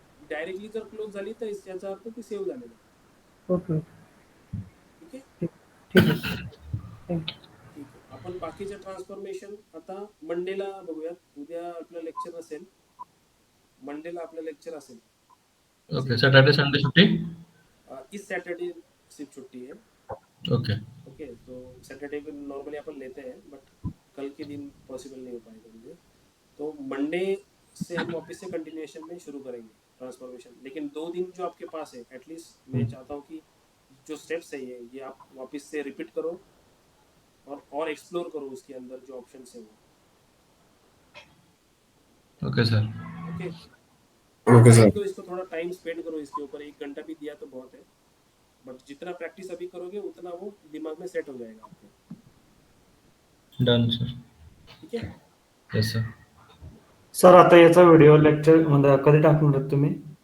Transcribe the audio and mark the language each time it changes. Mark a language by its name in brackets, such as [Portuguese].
[Marathi] Directly जर close झाली तर याचा अर्थ ती सेव्ह झालेली आहे. ओके ठीक आहे, ठीक आहे थँक्यू. ठीक आहे. आपण बाकीचे ट्रान्सफॉर्मेशन आता मंडेला बघूयात. उद्या आपलं लेक्चर असेल, मंडेला आपलं लेक्चर असेल. [Hindi] ओके सैटरडे संडे छुट्टी? इस सैटरडे सिर्फ छुट्टी है। ओके ओके तो सैटरडे को नॉर्मली अपन लेते हैं, बट कल के दिन पॉसिबल नहीं हो पाएगा मुझे, तो मंडे से हम वापस से कंटिन्यूएशन में शुरू करेंगे ट्रांसफॉर्मेशन। लेकिन 2 दिन जो आपके पास है, एटलीस्ट मैं चाहता हूँ कि जो स्टेप्स है ये आप वापस से रिपीट करो और एक्सप्लोर करो उसके अंदर जो ऑप्शन है वो। [English] Okay sir. Okay okay [Hindi] time sir. दो इसको, थोड़ा टाइम स्पेंड करो इसके ऊपर। 1 घंटा भी दिया तो बहुत है, बट जितना प्रैक्टिस अभी करोगे उतना वो दिमाग में सेट हो जाएगा आपके। [English] Done sir. [Hindi] ठीक है, [English] Yes sir. [Marathi] सर आता याचा व्हिडिओ लेक्चर म्हणजे कधी टाकणार आहात तुम्ही?